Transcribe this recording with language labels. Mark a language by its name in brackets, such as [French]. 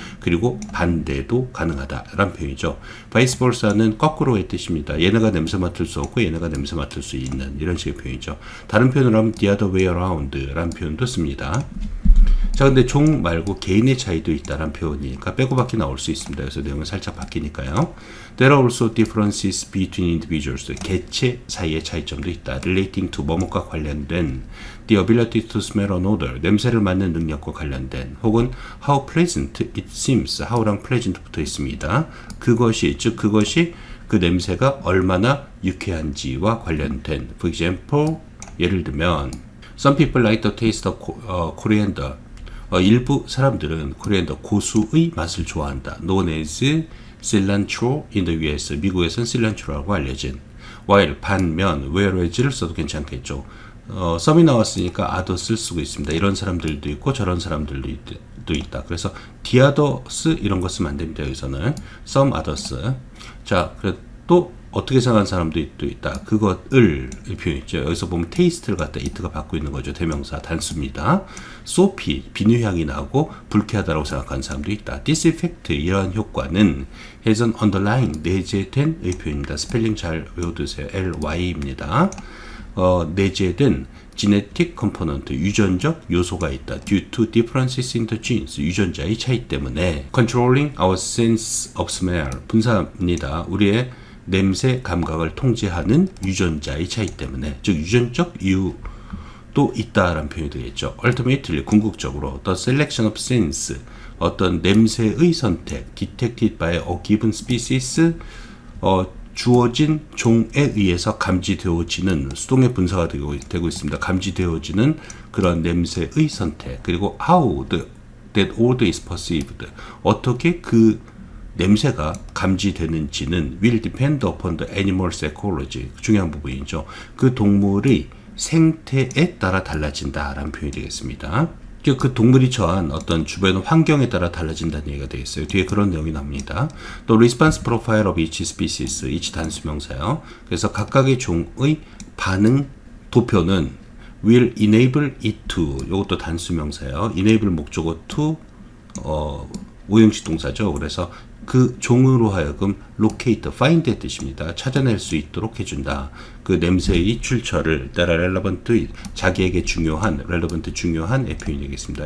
[Korean] 그리고 반대도 가능하다라는 표현이죠. vice versa는 거꾸로의 뜻입니다. 얘네가 냄새 맡을 수 없고 얘네가 냄새 맡을 수 있는 이런 식의 표현이죠. 다른 표현으로 하면 the other way around 라는 표현도 씁니다. 자, 근데 종 말고 개인의 차이도 있다라는 표현이니까 빼고밖에 나올 수 있습니다. 그래서 내용은 살짝 바뀌니까요. [English] There are also differences between individuals. [Korean] 개체 사이의 차이점도 있다. [English] Relating to 뭐뭐과 관련된 the ability to smell an odor. [Korean] 냄새를 맡는 능력과 관련된 혹은 how pleasant it seems. how랑 pleasant 붙어 있습니다. 그것이 그 냄새가 얼마나 유쾌한지와 관련된. [English] For example, 예를 들면 Some people like the taste of coriander. [Korean] 일부 사람들은 코리안더 고수의 맛을 좋아한다. [English] known as cilantro in the US. [Korean] 미국에서는 cilantро라고 알려진. while 반면 whereas를 써도 괜찮겠죠. 썸이 나왔으니까 others를 쓰고 있습니다. 이런 사람들도 있고 저런 사람들도 있다. 그래서 the others 이런 거 쓰면 안 됩니다. 여기서는 some others. 자, 또 어떻게 생각하는 사람도 있다. 그것을 표현했죠. 여기서 보면 테이스트를 갖다 it가 받고 있는 거죠. 대명사 단수입니다. 소피 비누향이 나고 불쾌하다고 생각하는 사람도 있다. This effect 이러한 효과는 has an underlying 내재된 의 표현입니다. 스펠링 잘 외워두세요. LY입니다. 내재된 genetic component 유전적 요소가 있다. [English] Due to differences in the genes 유전자의 차이 때문에 controlling our sense of smell 분사입니다. [Korean] 우리의 냄새 감각을 통제하는 유전자의 차이 때문에 즉 유전적 이유도 있다라는 표현이 되겠죠. [English] Ultimately 궁극적으로 the selection of sense 어떤 냄새의 선택 detected by a given species 주어진 종에 의해서 감지되어지는 수동의 분사가 되고 있습니다. 감지되어지는 그런 냄새의 선택 그리고 how that odor is perceived 어떻게 그 냄새가 감지되는지는 will depend upon the animal's ecology. [Korean] 중요한 부분이죠. 그 동물의 생태에 따라 달라진다라는 표현이 되겠습니다. 그 동물이 처한 어떤 주변 환경에 따라 달라진다는 얘기가 되겠어요. 뒤에 그런 내용이 납니다. [English] 또 response profile of each species, each 단수명사요. [Korean] 그래서 각각의 종의 반응 도표는 will enable it to, 이것도 단수명사요. enable 목적어 to 오형식 동사죠. 그래서 그 종으로 하여금 locate, find의 뜻입니다. 찾아낼 수 있도록 해준다. 그 냄새의 출처를 따라 relevant, 자기에게 중요한, relevant 중요한 표현이 되겠습니다.